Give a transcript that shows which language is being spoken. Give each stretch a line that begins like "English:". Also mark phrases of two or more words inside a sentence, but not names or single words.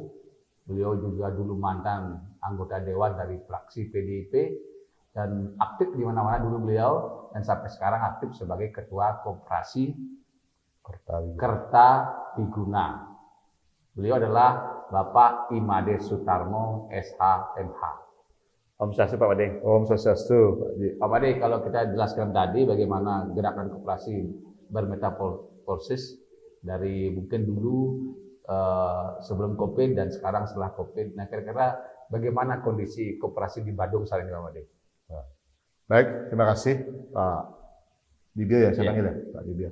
Indonesian: Beliau juga dulu mantan anggota dewan dari fraksi PDIP dan aktif di mana-mana dulu beliau, dan sampai sekarang aktif sebagai Ketua Koperasi Kertawiguna. Beliau adalah Bapak Imade Sutarmo SH.MH.
Balinese: Om Swastiastu Pak Made. Om Swastiastu Pak Ji.
Indonesian: Pak Made, kalau kita jelaskan tadi bagaimana gerakan koperasi bermetamorfosis dari mungkin dulu sebelum COVID dan sekarang setelah COVID. Nah, kira-kira bagaimana kondisi koperasi di Badung saat ini Pak Made? Baik, terima kasih Pak Dibyo ya, saya panggil ya Pak Dibyo.